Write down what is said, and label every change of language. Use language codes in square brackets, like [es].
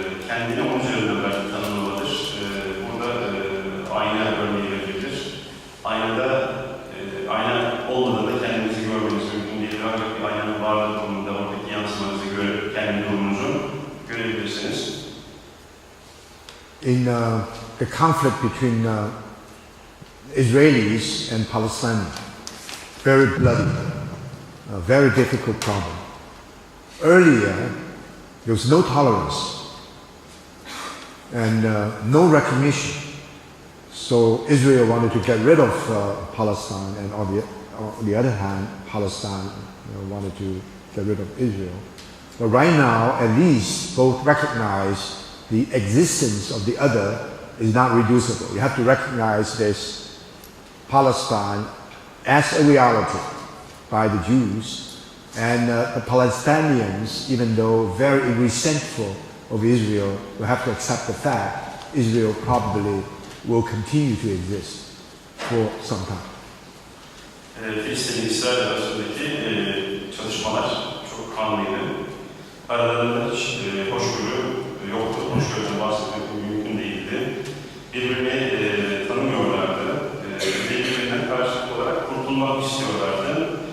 [tr] Kendini onun üzerinden belki tanımlamadır. Burada ayna örneği verilebilir. Aynada, ayna olmadığında kendinizi görmeniz mümkün değil. Ancak bir aynanın varlığı durumunda oradaki yansımanızı görüp kendi durumunuzu görebilirsiniz. [en] In the conflict between Israelis and Palestinians, very bloody, a very difficult problem. Earlier, there was no tolerance and no recognition. So Israel wanted to get rid of Palestine, and on the other hand, Palestine wanted to get rid of Israel. But right now, at least, both recognize the existence of the other is not reducible. You have to recognize this Palestine as a reality by the Jews, and the Palestinians, even though very resentful of Israel, will have to accept the fact Israel probably will continue to exist for some time. [tr] Filistin-İsrail arasındaki çalışmalar çok kanlıydı. Aralarında hiç hoşgörü yoktu. Hoşgörüden bahsetmek mümkün değildi. Birbirini tanımıyorlardı. Birbirinden karşılıklı olarak kurtulmak istiyorlardı.